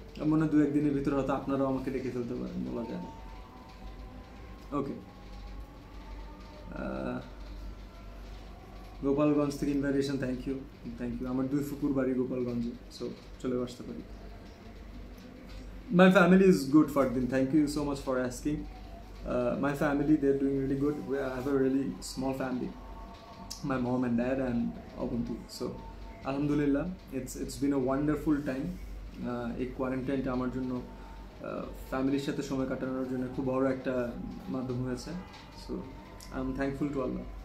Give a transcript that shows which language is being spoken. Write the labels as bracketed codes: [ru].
[bn] মনে 2-1 দিনের ভিতরে হয়তো আপনারাও আমাকে ডেকে ফেলতে পারেন, বলা যায় না। ওকে, গোপালগঞ্জ থেকে ইনভাইটেশন, [en] Thank you. [bn] আমার 2 ফুকুর বাড়ি গোপালগঞ্জে, সো চলে আসতে পারি। [en] My family is good, Fardin. Thank you so much for asking. My family, they're doing really good. I have a really small family. My mom and dad and Abunti. So, Alhamdulillah, it's been a wonderful time. [bn] এই কোয়ারেন্টাইনটা আমার জন্য ফ্যামিলির সাথে সময় কাটানোর জন্য খুব বড় একটা মাধ্যম হয়েছে। [en] So I am thankful to Allah.